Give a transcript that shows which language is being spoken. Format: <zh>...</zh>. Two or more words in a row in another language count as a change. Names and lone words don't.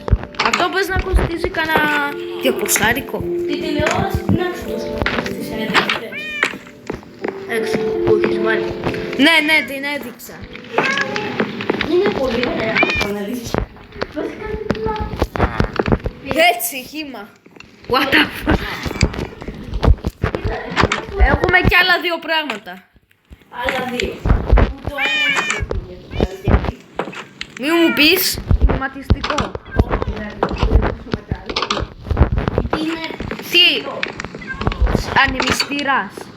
<el>Αυτό πες να κοστίζει κανένα 200. Την τηλεόραση την άξω τόσο στις έδειξες. Έξω που έχεις βάλει. Ναι, ναι, την έδειξα. Είναι πολύ ωραία αυτό να δεις. Βασικά είναι πολλά. Έτσι, χύμα.</el> <en>What the fuck.</en> <el>Έχουμε κι άλλα 2 πράγματα. Άλλα 2. Το ένα είναι Μη μου πεις, κινηματιστικό. είναι Τι, ανεμιστήρας.</el>